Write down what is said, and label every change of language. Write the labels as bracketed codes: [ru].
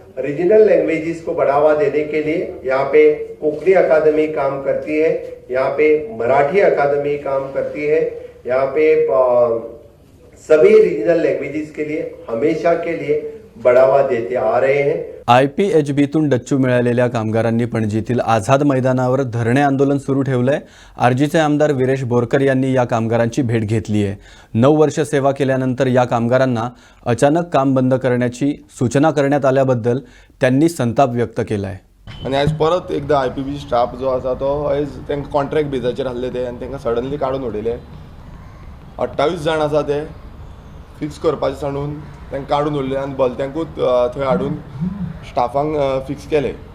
[hi] Regional languages को बढ़ावा देने के लिए यहाँ पे कोंकणी अकादमी काम करती है, यहाँ पे मराठी अकादमी काम करती है, यहाँ पे सभी रीजनल लैंग्वेजेस के लिए हमेशा के लिए बढ़ावा देते आ रहे हैं। [mr] IPHBतून डच्चू मिळालेल्या कामगारांनी पणजीतील आझाद मैदानावर धरणे आंदोलन सुरू ठेवलंय। आरजीचे आमदार विरेश बोरकर यांनी या कामगारांची भेट घेतली आहे। 9 वर्ष सेवा केल्यानंतर या कामगारांना अचानक काम बंद करण्याची सूचना करण्यात आल्याबद्दल त्यांनी संताप व्यक्त केला आहे। [gom] आणि आज परत एकदा IPB स्टाफ जो आसा तो आज तांकां कॉन्ट्रॅक्ट बेजाचेर आहले ते आनी तांकां सडनली काडून उडयले। 28 जाण आसा ते फिक्स करपाचे सांडून तांकां काडून उडले आनी भलत्यांकूच थंय हाडून स्टाफांक फिक्स केले।